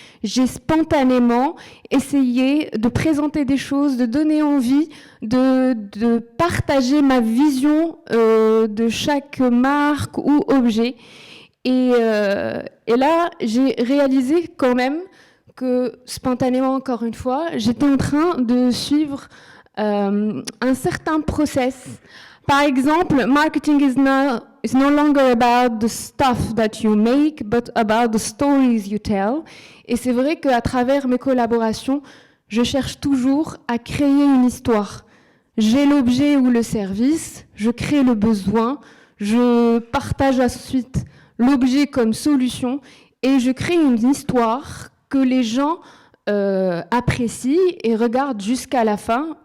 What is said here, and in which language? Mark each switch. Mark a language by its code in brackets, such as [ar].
[fr] J'ai spontanément essayé de présenter des choses, de donner envie, de partager ma vision de chaque marque ou objet. Et là, j'ai réalisé quand même que, spontanément, encore une fois, j'étais en train de suivre un certain process. Par exemple, [en] marketing is no longer about the stuff that you make, but about the stories you tell. [fr] Et c'est vrai qu'à travers mes collaborations, je cherche toujours à créer une histoire. J'ai l'objet ou le service, je crée le besoin, je partage ensuite l'objet comme solution et je crée une histoire que les gens apprécient et regardent jusqu'à la fin.